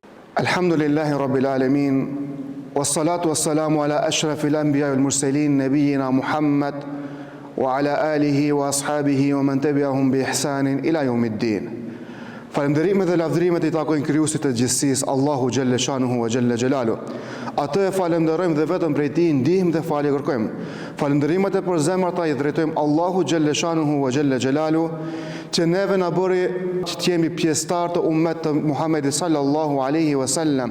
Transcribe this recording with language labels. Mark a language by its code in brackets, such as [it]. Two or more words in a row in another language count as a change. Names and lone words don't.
[ar] الحمد لله رب العالمين والصلاة والسلام على أشرف الأنبياء والمرسلين نبينا محمد وعلى آله وأصحابه ومن تبعهم بإحسان إلى يوم الدين. [sq] Falënderimet dhe lavdërimet i takojnë krijuesit të gjithësisë, Allahu [ar] جل شأنه وجل جلاله. [sq] Atë e falenderojmë dhe vetëm prej tij ndihmë dhe falje kërkojmë. Falënderimet e përzemërta i drejtojmë Allahu [ar] جل شأنه وجل جلاله, [sq] që neve na bëri që të jemi pjesëtar të ummet të Muhammedit [ar] صلى الله عليه وسلم.